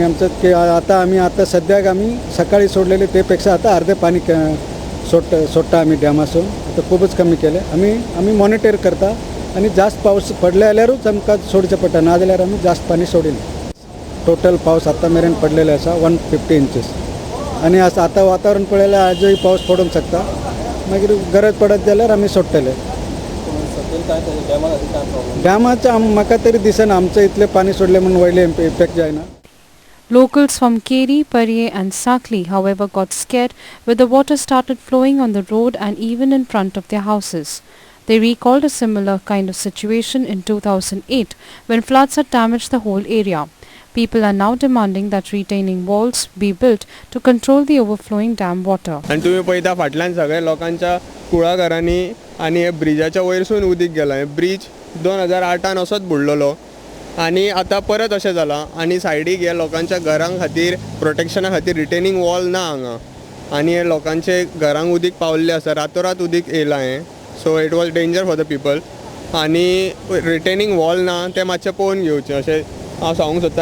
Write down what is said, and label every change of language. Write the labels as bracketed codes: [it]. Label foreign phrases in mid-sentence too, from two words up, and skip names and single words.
[kok] आमचं आता आम्ही सध्या आम्ही सकाळी सोडलेले त्यापेक्षा आता अर्धे पाणी सोडता आम्ही डॅमासून आता खूपच कमी केले आम्ही मॉनिटर करता आणि जास्त पाऊस पडल्यावरच आमका सोडचं पडटा ना जाल्यार आम्ही जास्त पाणी सोडीन टोटल पाऊस आता मेरेन पडलेले असा 150 इंचेस आणि असं आता वातावरण पळयल्यार आजही पाऊस पडूंक शकता मागीर गरज पडत जाल्यार आम्ही सोडटले डॅमाचं म्हाका तरी दिसना आमचं इतले पाणी सोडले म्हणून व्हडले इफेक्ट जायना. [en] Locals from Keri, Pariye and Sakli, however, got scared when the water started flowing on the road and even in front of their houses. They recalled a similar kind of situation in 2008 when floods had damaged the whole area. People are now demanding that retaining walls be built to control the overflowing dam water. [kok] आणि तुम्ही पळयता फाटल्यान सगळ्या लोकांच्या कुळाघरांनी आणि हे ब्रिजाच्या वयरसून उदीक गेलां. ब्रिज 2008 असोच बुडलेलो आणि आता परत अशें जालां आणि सायडीक हे लोकांच्या घरां खातीर प्रोटेक्शना खातीर [en] retaining wall [kok] ना हांगा आणि हे लोकांचे घरांक उदीक पावल्लें आसा रातोरात उदीक येयलां हें [en] so it was danger for the people [kok] आणि [en] retaining wall [kok] ना ते मातशें पळोवन घेवचें अशें हांव सांगूंक सोदतां.